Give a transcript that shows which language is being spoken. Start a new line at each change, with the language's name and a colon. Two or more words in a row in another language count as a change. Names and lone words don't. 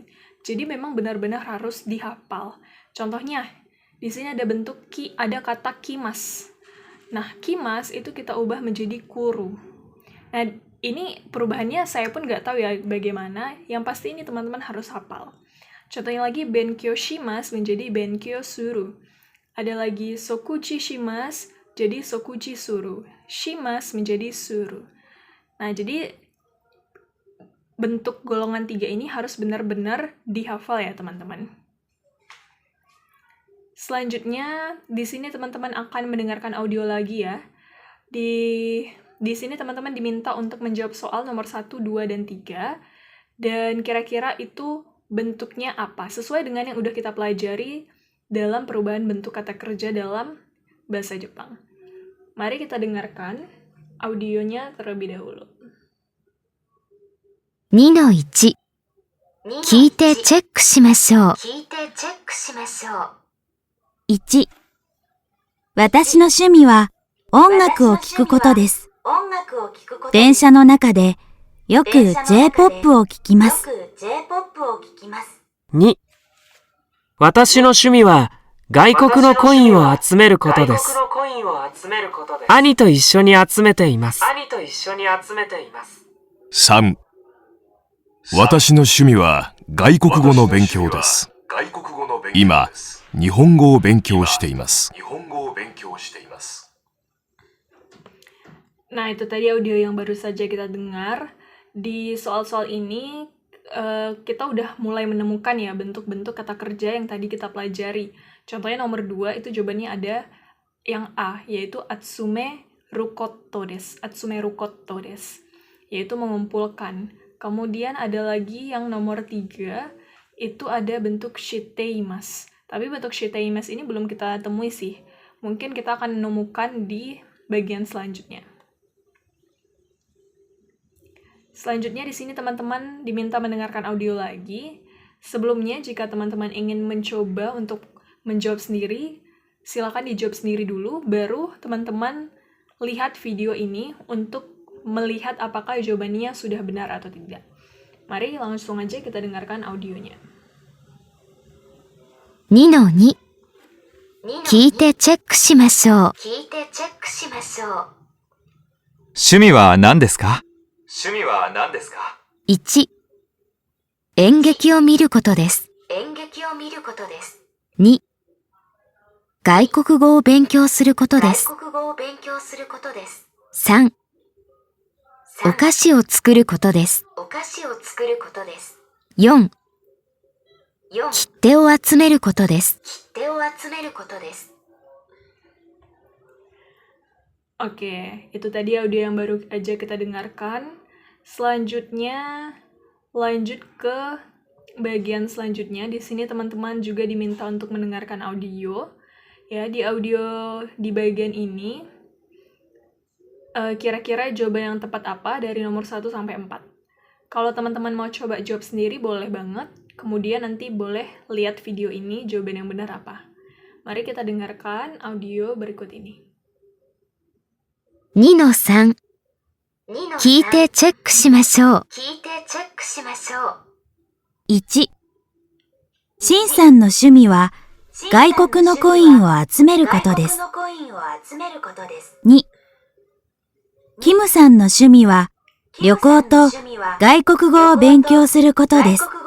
Indonesian: Jadi memang benar-benar harus dihafal. Contohnya, di sini ada bentuk ada kata kimas. Nah, kimas itu kita ubah menjadi kuru. Nah, ini perubahannya saya pun nggak tahu ya bagaimana. Yang pasti ini teman-teman harus hafal. Contohnya lagi,
Japanese: 勉強します
Indonesian: menjadi
Japanese: 勉強する.
Indonesian: Ada lagi
Japanese: 掃除します
Indonesian: jadi
Japanese: 掃除する.
Indonesian: Shimas menjadi suru. Nah, jadi bentuk golongan 3 ini harus benar-benar dihafal ya teman-teman. Selanjutnya, di sini teman-teman akan mendengarkan audio lagi ya. Di sini teman-teman diminta untuk menjawab soal nomor 1, 2, dan 3. Dan kira-kira itu bentuknya apa? Sesuai dengan yang udah kita pelajari dalam perubahan bentuk kata kerja dalam bahasa Jepang. Mari kita dengarkan audionya terlebih dahulu.
Japanese: 2-1、聞いてチェックしましょう。1、私の趣味は音楽を聴くことです。電車の中でよく J-POP を聴きます。 2、私の趣味は外国のコインを集めることです。兄と一緒に集めています。 3、私の趣味は外国語の勉強です。今、日本語を勉強しています。
Indonesian: Nah, itu tadi audio yang baru saja kita dengar. Di soal-soal ini, kita udah mulai menemukan ya bentuk-bentuk kata kerja yang tadi kita pelajari. Contohnya nomor 2, itu jawabannya ada yang A, yaitu
Japanese: 集めることです. 集めることです,
Indonesian: yaitu mengumpulkan. Kemudian ada lagi yang nomor 3, itu ada bentuk shiteimasu. Tapi bentuk shiteimasu ini belum kita temui sih. Mungkin kita akan menemukan di bagian selanjutnya. Selanjutnya di sini teman-teman diminta mendengarkan audio lagi. Sebelumnya jika teman-teman ingin mencoba untuk menjawab sendiri, silakan dijawab sendiri dulu, baru teman-teman lihat video ini untuk melihat apakah jawabannya sudah benar atau tidak. Mari langsung aja kita dengarkan audionya.
Japanese: 2-2、聞いてチェックしましょう。趣味は何ですか 1、演劇を見ることです。2、外国語を勉強することです。3、お菓子を作ることです。4、切手を集めることです。
Indonesian: Oke, itu tadi audio yang baru aja kita dengarkan. Selanjutnya, lanjut ke bagian selanjutnya. Di sini teman-teman juga diminta untuk mendengarkan audio. Ya, di audio di bagian ini, kira-kira jawaban yang tepat apa dari nomor 1 sampai 4. Kalau teman-teman mau coba jawab sendiri, boleh banget. Kemudian nanti boleh lihat video ini, jawaban yang benar apa. Mari kita dengarkan audio berikut ini.
Japanese: 2-3、聞いてチェックしましょう。1、シンさんの趣味は外国のコインを集めることです。2、キムさんの趣味は旅行と外国語を勉強することです。